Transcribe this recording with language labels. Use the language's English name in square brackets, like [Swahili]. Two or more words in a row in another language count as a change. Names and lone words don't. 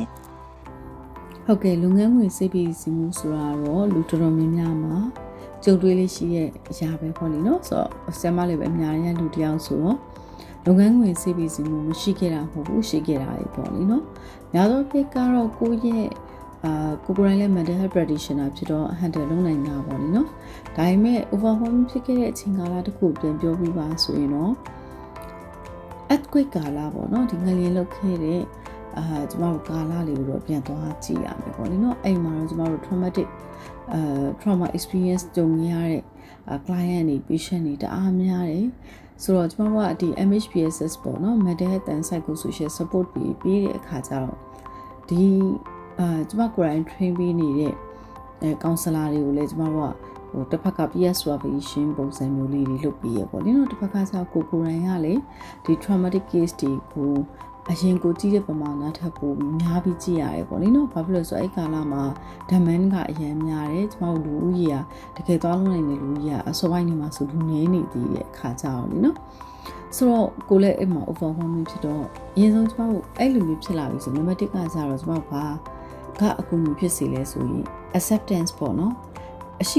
[Burmese] ဟုတ်ကဲ့လုပ်ငန်းခွင်စိတ်ဖိစီးမှုဆိုတာတော့လူတော်တော်များများမှာကြုံတွေ့လေးရှိရဲ့အရာပဲပေါ့လေနော်ဆိုတော့ဆရာမ လေးပဲအများကြီးလူတယောက်ဆိုတော့လုပ်ငန်းခွင်စိတ်ဖိစီးမှုမရှိခဲ့တာမဟုတ်ဘူးရှိခဲ့တာလေပေါ့လေနော်များသောအားဖြင့်ကတော့ကိုယ့်ရဲ့ကိုယ်လည်း [English] mental health practitioner [Burmese] ဖြစ်တော့ handle လုပ်နိုင်တာပေါ့လေနော်ဒါပေမဲ့ overwhelm ဖြစ်ခဲ့တဲ့အချိန်ကာလတစ်ခုပြန်ပြောပြပါဆိုရင်တော့ earthquake ကာလပေါ့နော်ဒီငလျင်လှုပ်ခဲ့တဲ့ကျမတို့ကာလလေးကိုတော့ပြန်သွားကြည့်ရမယ်ပေါ့လေနော်အဲ့မှာတော့ကျမတို့ [English] trauma experience [Burmese] ကြုံရတဲ့ client တွေ patient တွေတအားများတယ်ဆိုတော့ကျမတို့ကဒီ MHPSS ပေါ့နော် [English] mental health and psychosocial support [Burmese] ပေးတဲ့အခါကျတော့ဒီကျမကိုယ်တိုင် train ပေးနေတဲ့counselor တွေကိုလည်းကျမတို့ကဟိုတစ်ဖက်က [English] peer supervision [Burmese] ပုံစံမျိုးလေးတွေလုပ်ပေးရပေါ့လေနော်တစ်ဖက်ကကျကိုယ်တိုင်ကလည်းဒီ [English] traumatic case [Burmese] တွေကိုအရင်ကိုကြည့်တဲ့ပမာဏထက်ပိုပြီးများပြီးကြည့်ရတယ်ပေါ့လေနော်ဘာဖြစ်လို့ဆိုတော့အဲ့ကာလမှာ demand ကအရင်များတယ်ကျမတို့လူဦးရေကတကယ်သွားလို့နိုင်တဲ့လူဦးရေကအစောပိုင်းနေမှာဆိုလူနည်းနေသေးတဲ့အခါ ကြတော့လေနော်ဆိုတော့ကိုလည်းအဲ့မှာ overwhelming ဖြစ်တော့အရင်ဆုံးကျမတို့အဲ့လိုမျိုးဖြစ်လာပြီဆိုနံပါတ်1ကကျတော့ကျမတို့ကအကူအညီဖြစ်စေလဲဆိုရင် acceptance ပေါ့နော်အရှိ